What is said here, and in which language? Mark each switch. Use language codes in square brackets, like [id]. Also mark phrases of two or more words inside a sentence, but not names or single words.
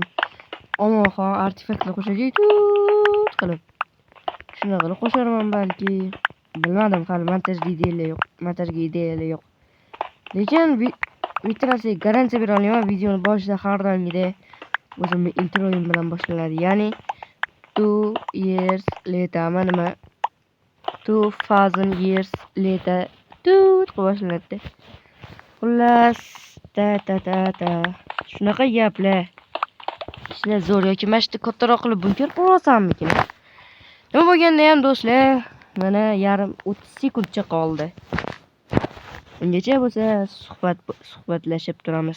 [uz] Omonxon artefaktlar qo'shajak qilib. Shunaqa qilib qo'shaman balki. Bilmadim, hali montajga ideyalar yo'q. Lekin bitta narsaga garantiya bera olaman, videoni boshida har doimgidek o'zimning introim bilan boshlanadi. Ya'ni [en] 2 years later, [uz] nima [en] 2000 years later [uz] boshlanadi. Xullas, shunaqa gaplar. Ishlar zo'r yoki mashta kattaroq qilib bunker qurasanmikin? Nima bo'lganda ham do'stlar, mana yarim 30 sekundcha qoldi. Ungacha bo'lsa suhbatlashib turamiz.